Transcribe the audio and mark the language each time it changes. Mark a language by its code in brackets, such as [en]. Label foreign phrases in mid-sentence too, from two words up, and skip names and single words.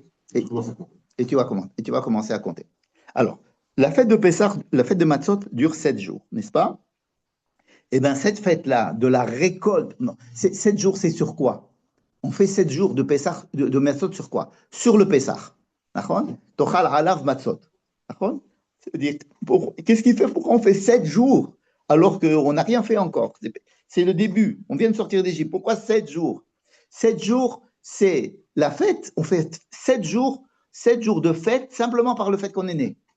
[fr] Et tu vas commencer à compter. Alors, la fête de Pessah, la fête de Matzot dure 7 jours, n'est-ce pas? Eh bien, cette fête-là, de la récolte, non, 7 jours, c'est sur quoi? On fait 7 jours de Pessah, de Matzot sur quoi? Sur le Pessah. [he] תאכל עליו מצות. [fr] C'est-à-dire, qu'est-ce qui fait pourquoi on fait 7 jours alors qu'on n'a rien fait encore? C'est le début. On vient de sortir d'Égypte. Pourquoi 7 jours? 7 jours, c'est la fête. On fait 7 jours de fête simplement par le fait qu'on est né.